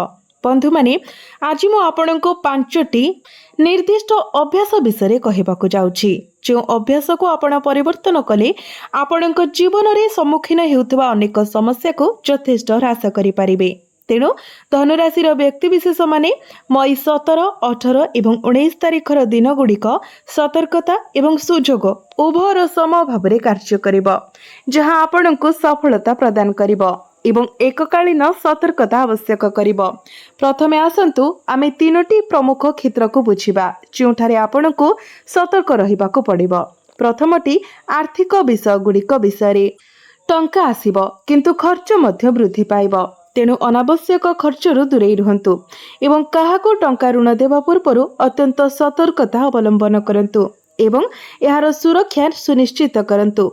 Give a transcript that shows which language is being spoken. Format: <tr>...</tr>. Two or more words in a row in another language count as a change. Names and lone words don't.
<or>ବନ୍ଧୁ ମାନେ ଆଜି ମୁଁ ଆପଣଙ୍କୁ 5ଟି ନିର୍ଦ୍ଦିଷ୍ଟ ଅଭ୍ୟାସ ବିଷୟ କହିବାକୁ ଯାଉଛି, ଯେଉଁ ଅଭ୍ୟାସକୁ ଆପଣ ପରିବର୍ତ୍ତନ କଲେ ଆପଣଙ୍କ ଜୀବନରେ ସମ୍ମୁଖୀନ ହେଉଥିବା ଅନେକ ସମସ୍ୟାକୁ ଯଥେଷ୍ଟ ହ୍ରାସ କରି ପାରିବେ। ତେଣୁ ଧନୁରାଶି ବ୍ୟକ୍ତିବିଶେଷ ମାନେ ମେ 17, 18 ଏବଂ 19 ତାରିଖର ଦିନ ଗୁଡ଼ିକ ସତର୍କତା ଏବଂ ସୁଯୋଗ ଉଭୟର ସମ ଭାବ କାର୍ଯ୍ୟ କରିବ, ଯାହା ଆପଣଙ୍କୁ ସଫଳତା ପ୍ରଦାନ କରିବ ଏବଂ ଏକକାଳୀନ ସତର୍କତା ଆବଶ୍ୟକ କରିବ। ପ୍ରଥମେ ଆସନ୍ତୁ ଆମେ 3ଟି ପ୍ରମୁଖ କ୍ଷେତ୍ରକୁ ବୁଝିବା, ଯେଉଁଠାରେ ଆପଣଙ୍କୁ ସତର୍କ ରହିବାକୁ ପଡ଼ିବ। ପ୍ରଥମଟି ଆର୍ଥିକ ବିଷୟ ଗୁଡ଼ିକ ବିଷୟ। ଟଙ୍କା ଆସିବ କିନ୍ତୁ ଖର୍ଚ୍ଚ ମଧ୍ୟ ବୃଦ୍ଧି ପାଇବ। ତେଣୁ ଅନାବଶ୍ୟକ ଖର୍ଚ୍ଚରୁ ଦୂରେ ରୁହନ୍ତୁ ଏବଂ କାହାକୁ ଟଙ୍କା ଋଣ ଦେବା ପୂର୍ବ ଅତ୍ୟନ୍ତ ସତର୍କତା ଅବଲମ୍ବନ କରନ୍ତୁ ଏବଂ ଏହାର ସୁରକ୍ଷା ସୁନିଶ୍ଚିତ କରନ୍ତୁ।</or>